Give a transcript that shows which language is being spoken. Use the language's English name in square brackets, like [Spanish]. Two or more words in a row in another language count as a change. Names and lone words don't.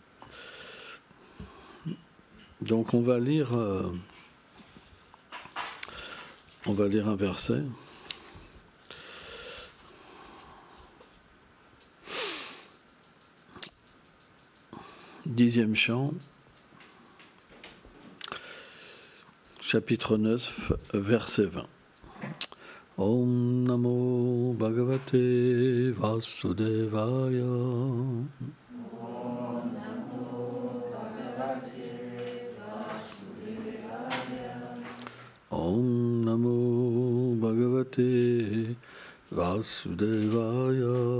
[French] Donc on va lire un verset. Dixième chant, chapitre 9, verset 20. [Sanskrit] Om Namo Bhagavate Vasudevaya. Om Namo Bhagavate Vasudevaya.